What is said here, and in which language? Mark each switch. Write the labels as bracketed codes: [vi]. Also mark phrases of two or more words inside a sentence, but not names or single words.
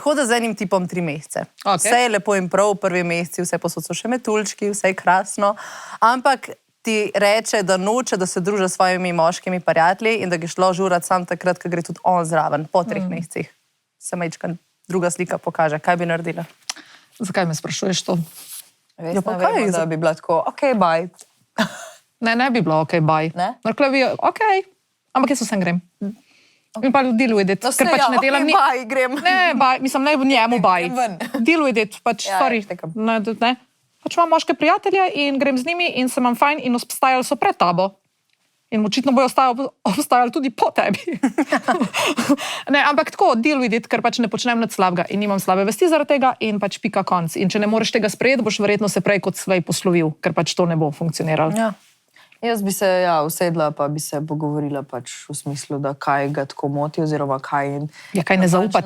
[sl] hoda z enim tipom 3 mesece. Vse je lepo in prav, v prvi meseci, vse posod so še metuljčki, vse je krasno, ampak ti reče, da noče, da se druža s svojimi moškimi prijatelji in da ga šlo žurat sam takrat, ko gre tudi on zraven, po 3 mesecih. Se majčka druga slika pokaže. Kaj bi naredila? Zakaj me sprašuješ to? Ja, pa kaj? Da bi bila tako, [en] ok, bye. [sl] Ne bi bila [en] ok, bye. [sl] Rekla bi, ok, ampak jaz vsem grem. In pa [en] deal with it, [sl] ker pač ne delam nič. Baj, grem. Ne, baj, mislim, ne njemu baj. [en] Deal with it, [sl] pač, sorry. Ne. Pač imam moške prijatelje in grem z njimi in se imam fajn in obstajali so pred tabo. In očitno bojo obstajali tudi po tebi. Ne, ampak tako, [en] deal with it, [sl] ker pač ne počnem nič slabega in nimam slabe vesti zaradi tega in pač pika konc. In če ne moreš tega sprejeti, boš verjetno se prej kot svej poslovil, ker pač to ne bo funkcioniralo. Ja. Jaz bi se usedla, pa bi se pogovorila pač v smislu, da kaj ga tako moti, oziroma kaj... Ja, kaj ne zaupati.